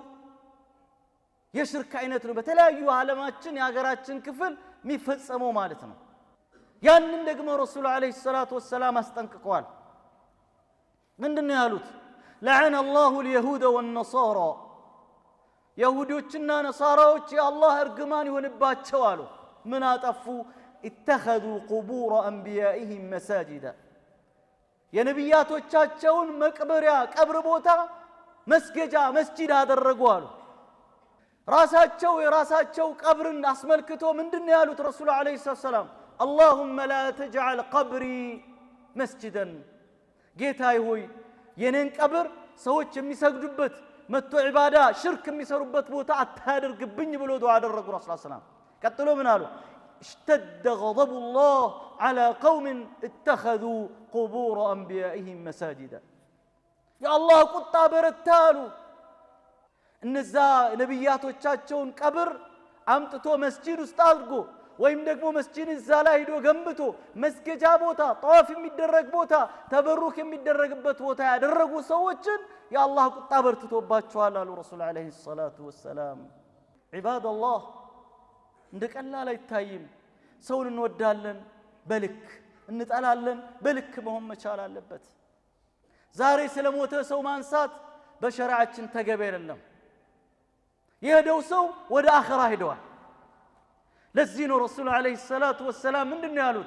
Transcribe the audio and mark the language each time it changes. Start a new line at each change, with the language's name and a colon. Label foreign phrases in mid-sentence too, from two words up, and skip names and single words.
Amharic: የሽርክ አይነት ነው። በተለያዩ ዓለማችን የሀገራችን ክፍል የሚፈጸመው ማለት ነው። ያንን ደግሞ ረሱል
Arabic: عليه الصلاة والسلام
Amharic: አስጠንቅቀዋል። ምንድነው ያሉት?
Arabic: لعن الله اليهود والنصارى
Amharic: ይሁዶችና ነሳራዎች የአላህ እርግማን ይሆንባቸው አሉ። ምን አጠፉ?
Arabic: اتخذوا قبور انبيائهم مساجدا
Amharic: የነቢያቶቻቸውን መቅበሪያ ቀብር ቦታ መስገጃ መስጂድ አደረጉ አሉ። ራሳቸው የራሳቸው ቀብርን አስመልክቶ ምንድነው ያሉት ረሱል
Arabic: عليه السلام? اللهم لا تجعل قبري مسجدا
Amharic: ጌታዬ ሆይ የኔን ቀብር ሰዎች የሚሰግዱበት መጥቶ ዒባዳ ሽርክ የሚሰሩበት ቦታ አታድርግብኝ ብሎ ዱዓ አደረጉ ረሱል ሰለላሁ ቀጥሎ ምን አሉ?
Arabic: اشتد غضب الله على قوم اتخذوا قبور انبيائهم مساجدا يا الله
Amharic: ቁጣ በረታሉ እነዛ ነብያቶቻቸውን ቀብር አምጥቶ መስጂድ ውስጥ አድርጎ ወይም ደግሞ መስጂድ እዛ ላይ ሄዶ ገንብቶ መስገጃ ቦታ ጧፍ የሚደረግ ቦታ ተበሩክ የሚደረግበት ቦታ ያደረጉ ሰዎችን የአላህ ቁጣ በርትቶባቸዋል አሉ ረሱል
Arabic: عليه الصلاة والسلام።
Amharic: ዒባደላህ እንደ ቀላል አይታይም። ሰውን እንወዳለን በልክ እንጠላለን በልክ መሆን መቻል አለበት። ዛሬ ስለሞተ ሰው ማንሳት በሸሪዓችን ተገቢ አይደለም። የሄደው ሰው ወደ አኺራ ሄደዋል። ለዚህ ነው ረሱል
Arabic: عليه الصلاة والسلام
Amharic: ምንድነው ያሉት?